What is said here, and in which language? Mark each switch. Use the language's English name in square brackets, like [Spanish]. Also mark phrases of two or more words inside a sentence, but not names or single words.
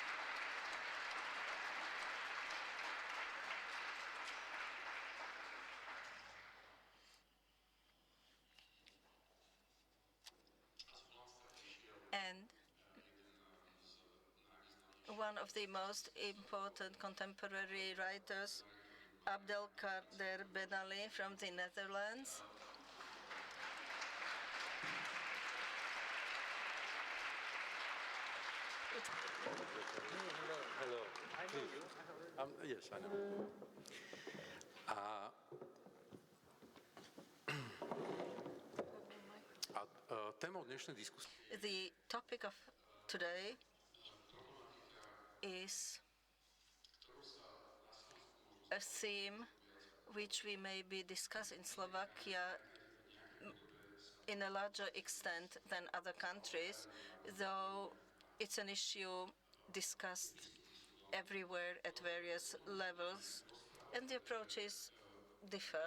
[English] And one of the most important contemporary writers, ABDELKADER BENALI from the Netherlands. Hello. I know you. Yes, I know. [Slovak] Témou dnešnej diskusie. [English] The topic of today is a theme which we maybe discuss in Slovakia in a larger extent than other countries, though it's an issue discussed everywhere at various levels, and the approaches differ.